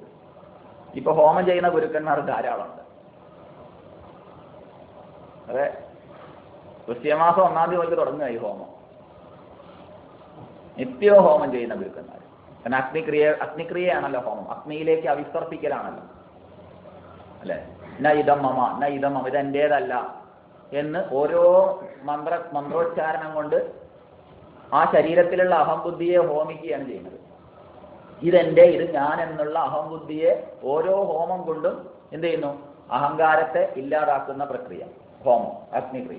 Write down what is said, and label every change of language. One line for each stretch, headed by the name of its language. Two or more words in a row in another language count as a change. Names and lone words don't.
Malayalam: ഇപ്പൊ ഹോമം ചെയ്യുന്ന ഗുരുക്കന്മാർ ധാരാളമുണ്ട്. അതെ, വൃശ്ചികമാസം 1-ാം തീയതി മുതൽ തുടങ്ങുക ഈ ഹോമം. നിത്യവും ഹോമം ചെയ്യുന്ന ഗുരുക്കന്മാർ. കാരണം അഗ്നിക്രിയയാണല്ലോ ഹോമം. അഗ്നിയിലേക്ക് അവിസർപ്പിക്കലാണല്ലോ, അല്ലെ?
Sanskrit: ന ഇതം മമ, ന ഇതം മമ,
Malayalam: ഇതെന്റേതല്ല എന്ന് ഓരോ മന്ത്രോച്ചാരണം കൊണ്ട് ആ ശരീരത്തിലുള്ള അഹംബുദ്ധിയെ ഹോമിക്കുകയാണ് ചെയ്യുന്നത്. ഇതെന്റെ, ഇത് ഞാൻ എന്നുള്ള അഹംബുദ്ധിയെ ഓരോ ഹോമം കൊണ്ടും എന്ത് ചെയ്യുന്നു? അഹങ്കാരത്തെ ഇല്ലാതാക്കുന്ന പ്രക്രിയ ഹോമം, അഗ്നിക്രിയ.